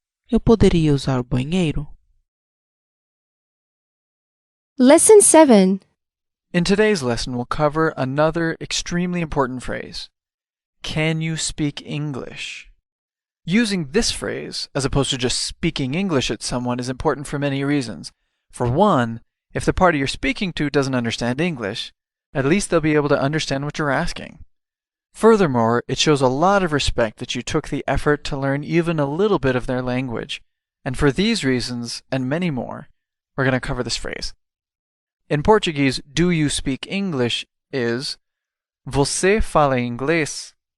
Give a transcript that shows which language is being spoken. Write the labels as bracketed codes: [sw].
[pt] Eu poderia usar o banheiro? [en] Lesson 7. In today's lesson, we'll cover another extremely important phrase. Can you speak English? Using this phrase, as opposed to just speaking English at someone, is important for many reasons. For one, if the party you're speaking to doesn't understand English, at least they'll be able to understand what you're asking. Furthermore, it shows a lot of respect that you took the effort to learn even a little bit of their language. And for these reasons, and many more, we're going to cover this phrase. In Portuguese, do you speak English is [pt] Você fala inglês?